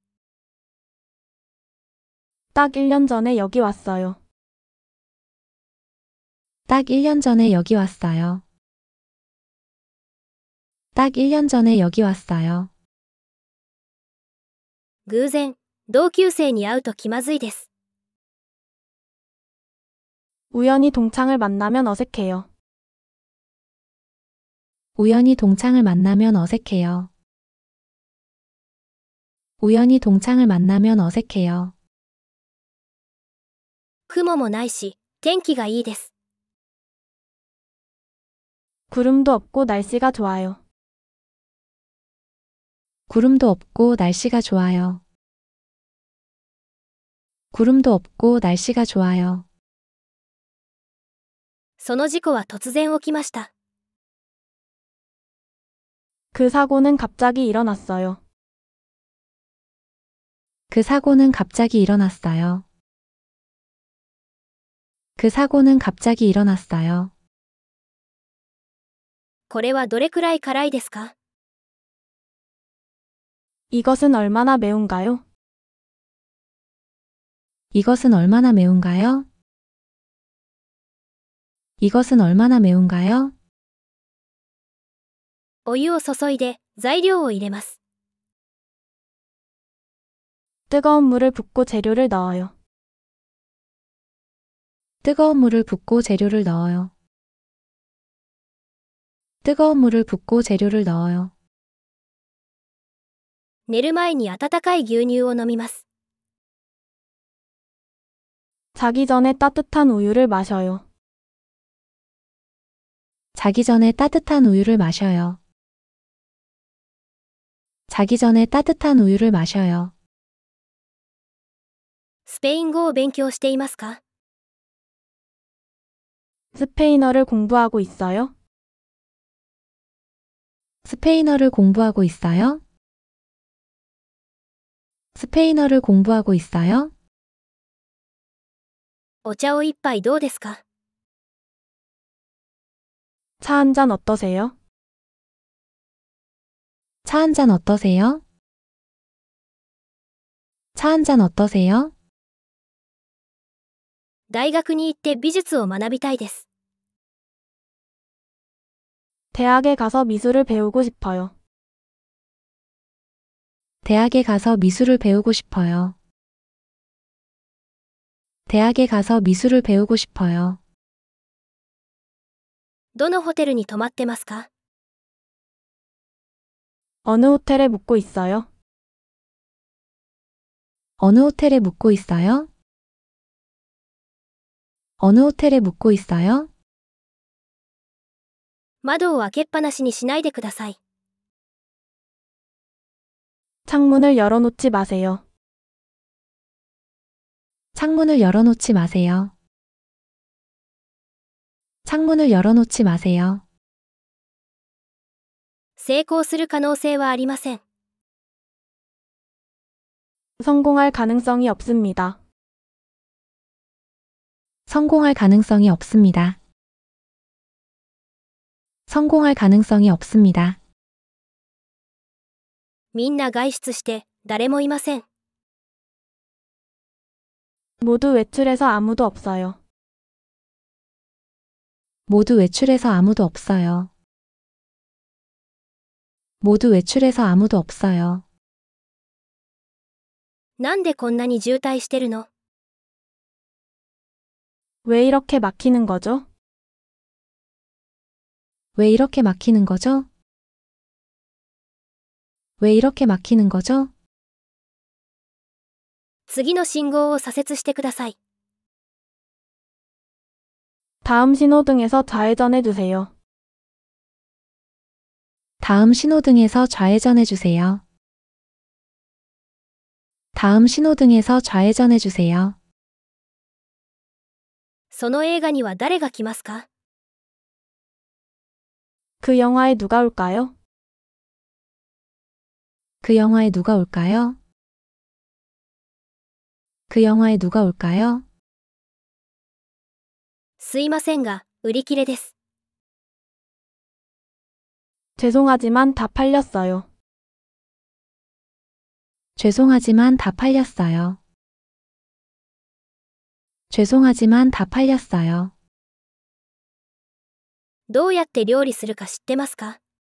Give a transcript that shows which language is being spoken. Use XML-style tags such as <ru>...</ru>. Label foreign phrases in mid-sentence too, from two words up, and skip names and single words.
<ko>딱 1년 전에 여기 왔어요. 딱 1년 전에 여기 왔어요. 딱 1년 전에 여기 왔어요.</ko> <ja>偶然、同級生に会うと気まずいです。</ja> <ko>우연히 동창을 만나면 어색해요. 우연히 동창을 만나면 어색해요. 우연히 동창을 만나면 어색해요.</ko> <ja>雲もないし、天気がいいです。</ja> <ko>구름도 없고 날씨가 좋아요. 구름도 없고 날씨가 좋아요. 구름도 없고 날씨가 좋아요.</ko> <ja>その事故は突然起きました。</ja> <ko>그 사고는 갑자기 일어났어요. 그 사고는 갑자기 일어났어요. 그 사고는 갑자기 일어났어요.</ko> <ja>これはどれくらい辛いですか？</ja> <ko>이것은 얼마나 매운가요? 이것은 얼마나 매운가요? 이것은 얼마나 매운가요?</ko> <ja>お湯を注いで材料を入れます。</ja> <ko>뜨거운 물을 붓고 재료를 넣어요. 뜨거운 물을 붓고 재료를 넣어요. 뜨거운 물을 붓고 재료를 넣어요.</ko> <ja>寝る前に温かい牛乳を飲みます。</ja> <ko>자기 전에 따뜻한 우유를 마셔요. 자기 전에 따뜻한 우유를 마셔요. 자기 전에 따뜻한 우유를 마셔요.</ko> <ja>スペイン語を勉強していますか？</ja> <ko>스페인어를 공부하고 있어요? 스페인어를 공부하고 있어요? 스페인어를 공부하고 있어요?</ko> <ja>お茶を一杯どうですか？</ja> <ko>차 한 잔 어떠세요? 차 한 잔 어떠세요? 차 한 잔 어떠세요?</ko> <ja>大学に行って美術を学びたいです。</ja> <ko>대학에 가서 미술을 배우고 싶어요. 대학에 가서 미술을 배우고 싶어요. 대학에 가서 미술을 배우고 싶어요.</ko> <ja>どのホテルに泊まってますか？</ja> <ko>어느 호텔에 묵고 있어요? 어느 호텔에 묵고 있어요? 어느 호텔에 묵고 있어요?</ko> <ja>窓を開けっぱなしにしないでください。</ja> <ko>창문을 열어놓지 마세요. 창문을 열어놓지 마세요. 창문을 열어놓지 마세요.</ko> <ja>成功する可能性はありません。</ja> <ko>성공할 가능성이 없습니다. 성공할 가능성이 없습니다. 성공할 가능성이 없습니다.</ko> <ja>みんな外出して誰もいません。</ja> <ko>모두 외출해서 아무도 없어요. 모두 외출해서 아무도 없어요. 모두 외출해서 아무도 없어요.</ko> <ja>なんでこんなに渋滞してるの？</ja> <ko>왜 이렇게 막히는 거죠? 왜 이렇게 막히는 거죠? 왜 이렇게 막히는 거죠?</ko> <ja>次の信号を左折してください。</ja> <ko>다음 신호등에서 좌회전해 주세요. 다음 신호등에서 좌회전해 주세요. 다음 신호등에서 좌회전해 주세요.</ko> <ja>その映画には誰が来ますか？</ja> <ko>그 영화에 누가 올까요? 그 영화에 누가 올까요? 그 영화에 누가 올까요?</ko> <ja>すいませんが、売り切れです。</ja> <ko>죄송하지만 다 팔렸어요. 죄송하지만 다 팔렸어요. 죄송하지만 다 팔렸어요.</ko> <ja>どうやって料理するか知ってますか？</ja>